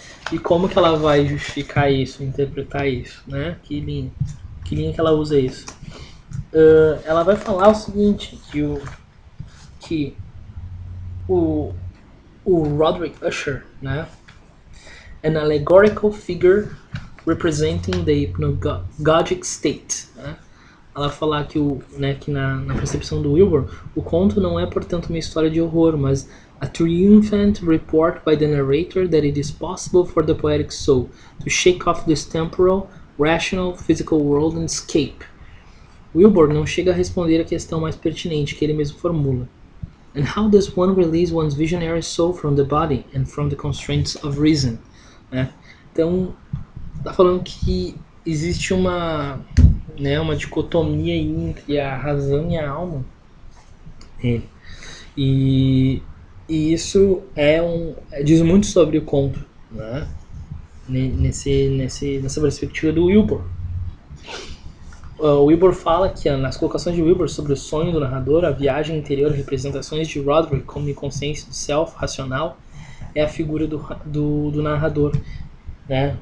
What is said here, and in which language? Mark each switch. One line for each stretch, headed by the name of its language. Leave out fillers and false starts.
Portuguese: E como que ela vai justificar isso, interpretar isso, né? Que linha que ela usa isso? Ela vai falar o seguinte, que o Roderick Usher, né?
English: An allegorical figure representing the hypnagogic state, né?
Portuguese: Ela falar que que na percepção do Wilbur, o conto não é, portanto, uma história de horror, mas
English: a triumphant report by the narrator that it is possible for the poetic soul to shake off this temporal, rational, physical world and escape.
Portuguese: Wilbur não chega a responder a questão mais pertinente que ele mesmo formula.
English: And how does one release one's visionary soul from the body and from the constraints of reason?
Portuguese: Né? Então, tá falando que existe né, uma dicotomia aí entre a razão e a alma nele. E isso diz muito sobre o conto, né? Nessa perspectiva do Wilbur. O Wilbur fala que nas colocações de Wilbur sobre o sonho do narrador, a viagem interior, representações de Roderick como inconsciência do self racional, é a figura do narrador. Né?